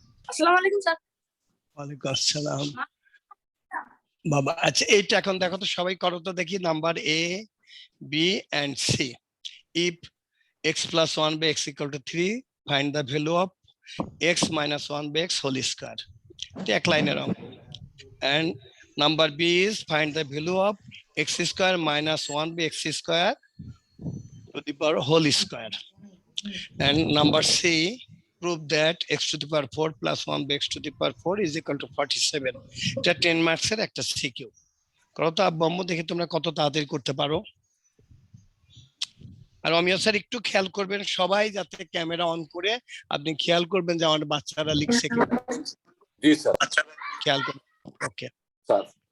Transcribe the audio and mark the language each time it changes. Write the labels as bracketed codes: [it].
[bn] আসসালামু আলাইকুম স্যার। ওয়ালাইকুম আসসালাম বাবা। আচ্ছা, এইটা এখন দেখো তো, সবাই করো তো দেখি। [en] Number A, B and C. If x plus 1 by x equal to 3, find the value of x minus 1 by x whole square. [bn] এটা এক লাইনের অঙ্ক। [en] And number B is find the value of x square minus 1 by x square to the power whole square. And number C, prove that x to the power 4 plus 1 by x to the power 4 is equal to 47. [bn] এটা 10 marks এর একটা CQ. করো তো আব্বু আম্মু, দেখি তোমরা কত তাড়াতাড়ি করতে পারো। আর অমিয় স্যার একটু খেয়াল করবেন সবাই, যাতে ক্যামেরা অন করে আপনি খেয়াল করবেন যে আমার বাচ্চারা লিখছে কি। জি স্যার, খেয়াল করবেন। Okay sir.